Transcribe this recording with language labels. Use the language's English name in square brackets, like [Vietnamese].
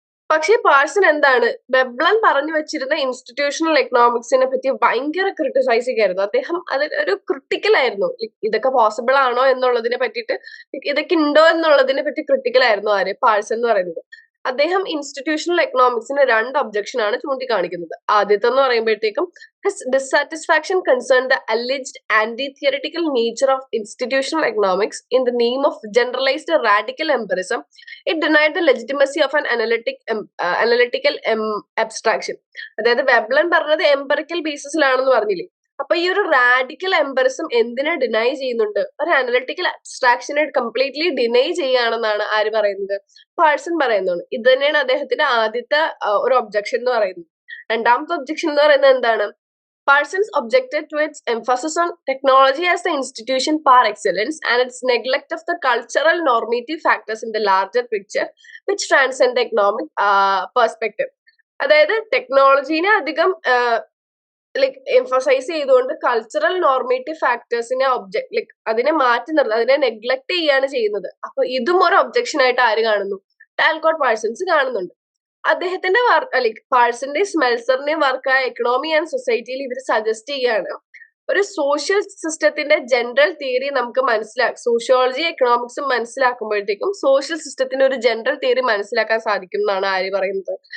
[Malayalam] പക്ഷേ പാഴ്സൺ എന്താണ്, വെബ്ലൻ പറഞ്ഞു വെച്ചിരുന്ന ഇൻസ്റ്റിറ്റ്യൂഷണൽ എക്കണോമിക്സിനെ പറ്റി ഭയങ്കര ക്രിട്ടിസൈസിങ് ആയിരുന്നു. അദ്ദേഹം അതിൽ ഒരു ക്രിട്ടിക്കൽ ആയിരുന്നു. ഇതൊക്കെ പോസിബിൾ ആണോ എന്നുള്ളതിനെ പറ്റിയിട്ട്, ഇതൊക്കെ ഉണ്ടോ എന്നുള്ളതിനെ പറ്റി ക്രിട്ടിക്കൽ ആയിരുന്നു ആര്? പാഴ്സൺ എന്ന് പറയുന്നത്. അദ്ദേഹം ഇൻസ്റ്റിറ്റ്യൂഷണൽ എക്കണോമിക്സിന് 2 ഒബ്ജക്ഷൻ ആണ് ചൂണ്ടിക്കാണിക്കുന്നത്. ആദ്യത്തെ എന്ന് പറയുമ്പോഴത്തേക്കും, [English] his dissatisfaction concerned the alleged anti-theoretical nature of institutional economics in the name of generalized radical empirism. It denied the legitimacy of an analytical abstraction. [Malayalam] അതായത് വെബ്ലൻ പറഞ്ഞത് എംപറിക്കൽ ബേസിസിലാണെന്ന് പറഞ്ഞില്ലേ? അപ്പൊ ഈ ഒരു റാഡിക്കൽ എംപറിസം എന്തിനെ ഡിനൈ ചെയ്യുന്നുണ്ട്? ഒരു അനലിറ്റിക്കൽ അബ്സ്ട്രാക്ഷനെ കംപ്ലീറ്റ്ലി ഡിനൈ ചെയ്യുകയാണെന്നാണ് ആര് പറയുന്നത്? പാഴ്സൺ പറയുന്നത്. ഇത് തന്നെയാണ് അദ്ദേഹത്തിന്റെ ആദ്യത്തെ ഒരു ഒബ്ജക്ഷൻ എന്ന് പറയുന്നത്. രണ്ടാമത്തെ ഒബ്ജക്ഷൻ എന്ന് പറയുന്നത് എന്താണ്? [English] Parsons objected to its emphasis on technology as the institution par excellence and its neglect of the cultural normative factors in the larger picture which transcend the economic perspective. [Malayalam] അതായത് ടെക്നോളജീനെ അധികം emphasise ചെയ്തുകൊണ്ട് cultural normative ഫാക്ടേഴ്സിനെ അതിനെ മാറ്റി നിർത്തുന്നത്, അതിനെ neglect ചെയ്യാണ് ചെയ്യുന്നത്. അപ്പൊ ഇതും ഒരു ഒബ്ജക്ഷൻ ആയിട്ട് ആര് കാണുന്നു? ടാൽകോട്ട് പാഴ്സൺസ് കാണുന്നുണ്ട്. അദ്ദേഹത്തിന്റെ പാഴ്സന്റെയും സ്മെൽസറിന്റെയും വർക്കായ എക്കണോമി ആൻഡ് സൊസൈറ്റിയിൽ ഇവർ സജസ്റ്റ് ചെയ്യാണ് ഒരു സോഷ്യൽ സിസ്റ്റത്തിന്റെ ജനറൽ തിയറി നമുക്ക് സോഷ്യോളജി എക്കണോമിക്സും മനസ്സിലാക്കുമ്പോഴത്തേക്കും സോഷ്യൽ സിസ്റ്റത്തിന്റെ ഒരു ജനറൽ തിയറി മനസ്സിലാക്കാൻ സാധിക്കും എന്നാണ് ആര് പറയുന്നത്?